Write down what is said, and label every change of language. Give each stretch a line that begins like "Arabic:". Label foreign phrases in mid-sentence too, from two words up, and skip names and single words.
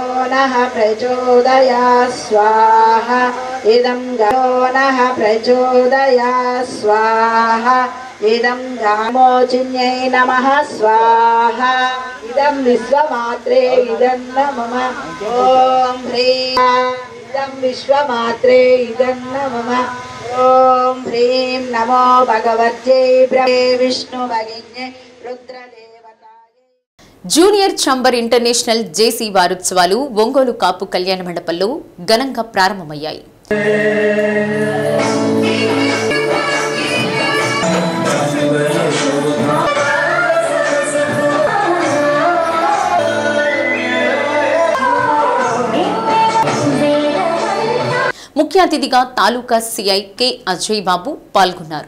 Sanskrit: నః ప్రచోదయాత్ స్వాహా ఇదం యో నః ప్రచోదయాత్ స్వాహా ఇదం గామోచిన్యై నమః స్వాహా ఇదం విశ్వమాత్రే ఇదం మమ ఓం హ్రీం ఇదం విశ్వమాత్రే ఇదం మమ ఓం హ్రీం నమో భగవత్యై బ్రహ్మే విష్ణు భగిన్యై రుద్రదేవతాయై.
Telugu: జూనియర్ చంబర్ ఇంటర్నేషనల్ జేసీ వారోత్సవాలు ఒంగోలు కాపు కళ్యాణ మండపంలో ఘనంగా ప్రారంభమయ్యాయి. ముఖ్య అతిథిగా తాలూకా సిఐ కె అజయ్ బాబు పాల్గొన్నారు.